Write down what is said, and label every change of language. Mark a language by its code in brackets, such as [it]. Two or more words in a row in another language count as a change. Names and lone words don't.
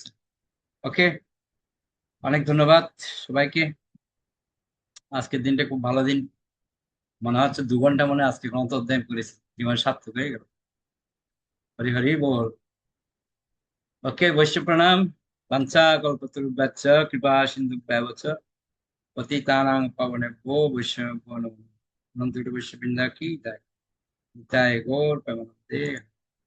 [bn] ওকে, অনেক ধন্যবাদ সবাইকে। আজকের দিনটা খুব ভালো দিন, মনে হচ্ছে 2 ঘন্টা মনে হয় আজকে গ্রন্থ অধ্যয়ন করেছি, জীবন সার্থক হয়ে গেল। হরি হরি বল। ওকে, বৈশ্য প্রণাম। [sa] বাঞ্ছা কল্পতরুভ্যশ্চ কৃপা সিন্ধু ব্যবচ পতিতানাং পাবনেভ্যো বৈষ্ণবেভ্যো নমো নমঃ। [bn] অনন্ত বৈশ্য বৃন্দা কি জয়। জয় গৌর প্রেমানন্দে।